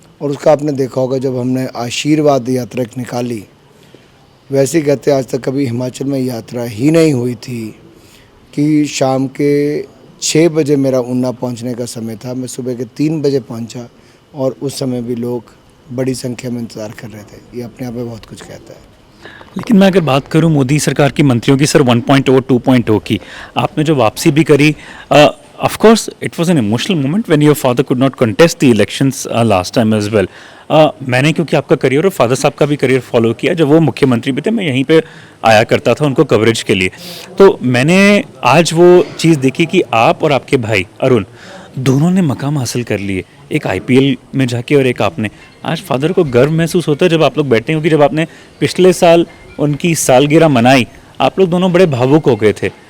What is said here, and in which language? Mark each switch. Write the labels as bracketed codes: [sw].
[hi] और उसका आपने देखा होगा, जब हमने आशीर्वाद यात्रा निकाली, वैसे ही कहते आज तक कभी हिमाचल में यात्रा ही नहीं हुई थी कि शाम के 6 बजे मेरा ऊना पहुंचने का समय था, मैं सुबह के 3 बजे पहुंचा और उस समय भी लोग बड़ी संख्या में इंतजार कर रहे थे। ये अपने आप में बहुत कुछ कहता है। लेकिन मैं अगर बात करूं मोदी सरकार की मंत्रियों की सर 1.0 2.0 की, आपने जो वापसी भी करी, [en] Of course, it was an emotional moment when your father could not contest the elections last time as well. [hi] मैंने क्योंकि आपका करियर और फादर साहब का भी करियर फॉलो किया, जब वो मुख्यमंत्री भी थे मैं यहीं पे आया करता था उनको कवरेज के लिए। तो मैंने आज वो चीज़ देखी कि आप और आपके भाई अरुण दोनों ने मकाम हासिल कर लिए, एक आईपीएल में जाके और एक आपने। आज फादर को गर्व महसूस होता है जब आप लोग बैठते हैं, क्योंकि जब आपने पिछले साल उनकी सालगिरह मनाई, आप लोग दोनों बड़े भावुक हो गए थे।